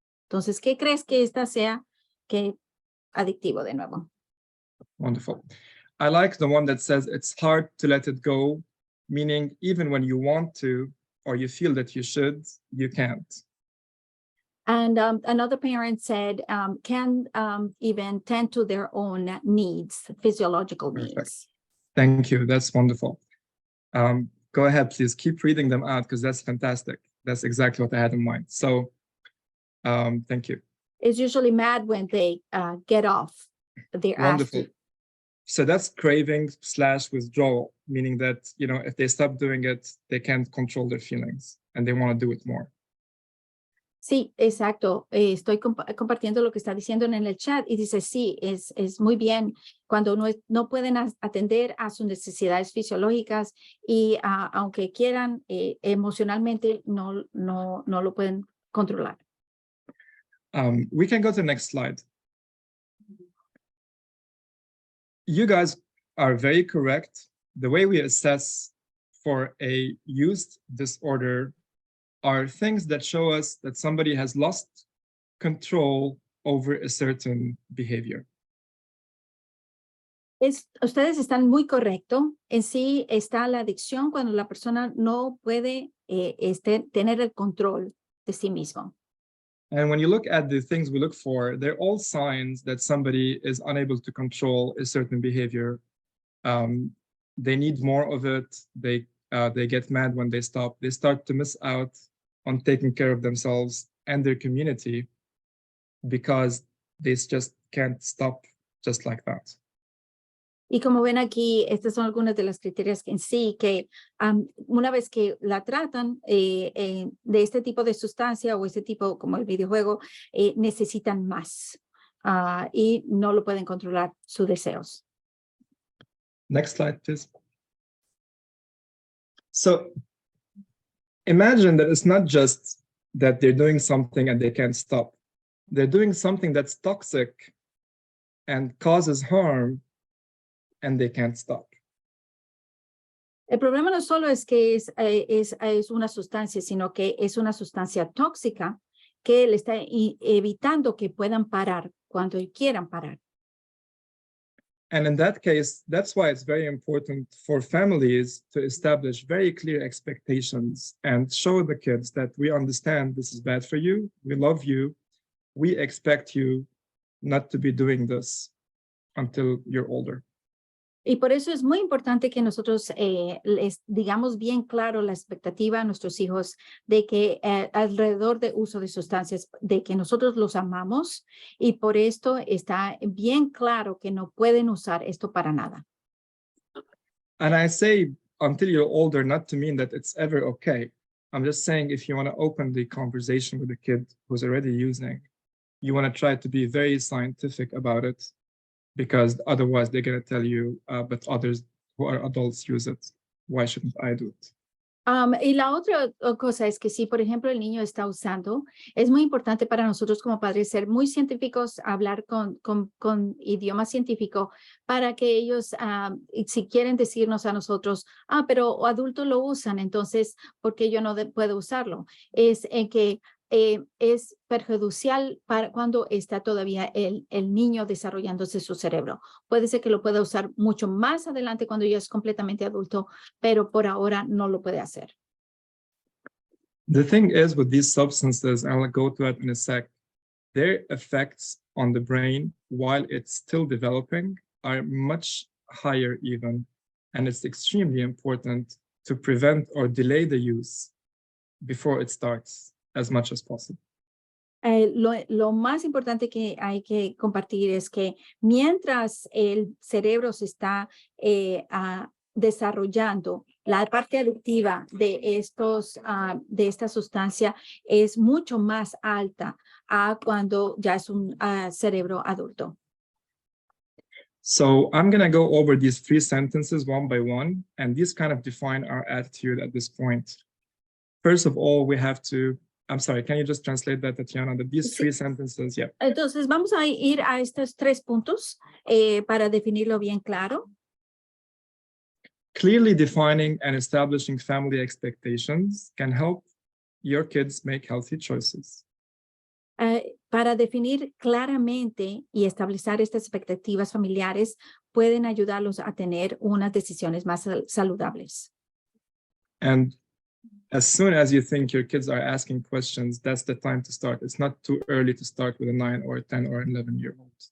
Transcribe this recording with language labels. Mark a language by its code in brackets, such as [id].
[es] Entonces, ¿qué crees que esta sea adictivo de nuevo? [en] Wonderful. I like the one that says it's hard to let it go, meaning even when you want to or you feel that you should, you can't. And another parent said, can even tend to their own needs, physiological needs. Thank you. That's wonderful. Go ahead, please keep reading them out because that's fantastic. That's exactly what I had in mind. So thank you. It's usually mad when they get off. They're wonderful. So that's craving / withdrawal, meaning that, you know, if they stop doing it, they can't control their feelings and they want to do it more. [es] Sí, exacto. Estoy compartiendo lo que está diciendo en el chat y dice, sí, es muy bien cuando no pueden atender a sus necesidades fisiológicas y aunque quieran, emocionalmente no lo pueden controlar. [en] We can go to the next slide. You guys are very correct. The way we assess for a use disorder are things that show us that somebody has lost control over a certain behavior. [es] Ustedes están muy correctos. En sí está la adicción cuando la persona no puede tener el control de sí mismo. [en] And when you look at the things we look for, they're all signs that somebody is unable to control a certain behavior. They need more of it. They get mad when they stop. They start to miss out on taking care of themselves and their community because they just can't stop just like that. [es] Y como ven aquí, estas son algunas de las criterios en sí que una vez que la tratan de este tipo de sustancia o este tipo como el videojuego, necesitan más y no lo pueden controlar sus deseos. [en] Next slide, please. So imagine that it's not just that they're doing something and they can't stop. They're doing something that's toxic and causes harm and they can't stop. [es] El problema no solo es que es una sustancia, sino que es una sustancia tóxica que le está evitando que puedan parar cuando quieran parar. [en] And in that case, that's why it's very important for families to establish very clear expectations and show the kids that we understand this is bad for you, we love you, we expect you not to be doing this until you're older. [es] Y por eso es muy importante que nosotros les digamos bien claro la expectativa a nuestros hijos de que alrededor de uso de sustancias, de que nosotros los amamos y por esto está bien claro que no pueden usar esto para nada. [en] And I say until you're older, not to mean that it's ever okay. I'm just saying if you want to open the conversation with a kid who's already using, you want to try to be very scientific about it because otherwise they're going to tell you, but others who are adults use it. Why shouldn't I do it? [es] Y la otra cosa es que si, por ejemplo, el niño está usando, es muy importante para nosotros como padres ser muy científicos, hablar con idioma científico para que ellos, si quieren decirnos a nosotros, pero adultos lo usan, entonces, ¿por qué yo no puedo usarlo? Es en que es perjudicial para cuando está todavía el niño desarrollándose su cerebro. Puede ser que lo pueda usar mucho más adelante cuando ya es completamente adulto, pero por ahora no lo puede hacer. [en] The thing is with these substances, and I'll go to that in a sec, their effects on the brain while it's still developing are much higher even. And it's extremely important to prevent or delay the use before it starts as much as possible. [es] Lo más importante que hay que compartir es que mientras el cerebro se está desarrollando, la parte adictiva de esta sustancia es mucho más alta a cuando ya es un cerebro adulto. [en] So I'm going to go over these 3 sentences one by one, and these kind of define our attitude at this point. First of all, we have to, I'm sorry, can you just translate that, Tatiana? That these 3 sentences, yeah. [es] Entonces, vamos a ir a estos 3 puntos para definirlo bien claro. [en] Clearly defining and establishing family expectations can help your kids make healthy choices. [es] Para definir claramente y establecer estas expectativas familiares pueden ayudarlos a tener unas decisiones más saludables. [en] And as soon as you think your kids are asking questions, that's the time to start. It's not too early to start with a 9 or 10 or 11-year-old.